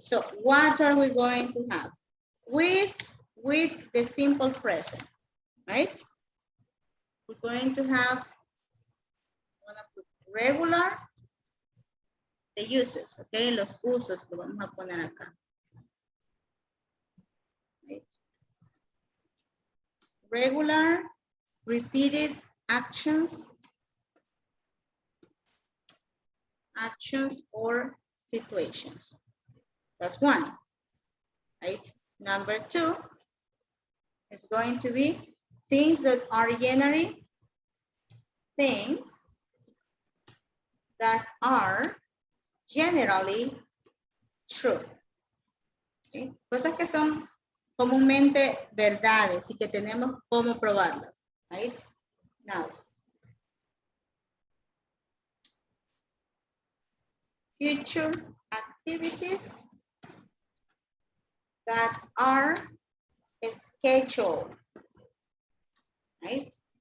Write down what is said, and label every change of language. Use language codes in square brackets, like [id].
[en] So, what are we going to have? With the simple present, right? We're going to have regular, the uses, okay? [es] Los usos lo vamos a poner acá. [en] Right? Regular, repeated actions or situations. That's one, right? Number two is going to be things that are generally things that are generally true. ¿Okay? [es] Cosas que son comúnmente verdades y que tenemos cómo probarlas. [en] Right? Now, future activities that are scheduled. Right?